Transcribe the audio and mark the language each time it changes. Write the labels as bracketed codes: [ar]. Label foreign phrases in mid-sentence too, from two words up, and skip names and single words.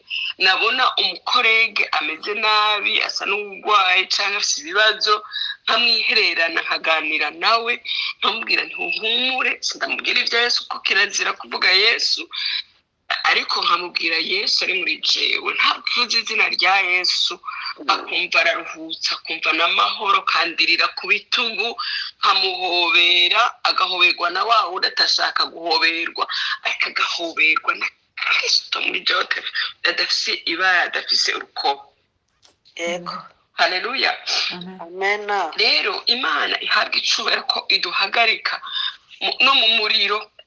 [rn] Nabona umukorege ameze nabi, asa n'ugwaye canke afite ibibazo, nkamwihererana nkaganira nawe, nkamubwira nti uhumure, sindamubwira ibya Yesu kuko kirazira kuvuga Yesu, ariko nkamubwira Yesu ari muri jewe. Ntavuze izina rya Yesu akumva araruhutsa, akumva n'amahoro, kandirira ku bitugu, nkamuhobera, agahoberwa na wa wundi atashaka guhoberwa, ariko agahoberwa na Kristo muri jewe adafise ibara, adafise urukoba. Yego. Haleluya. Amena. Rero Imana ihabwa icubahiro ko iduhagarika no mu muriro.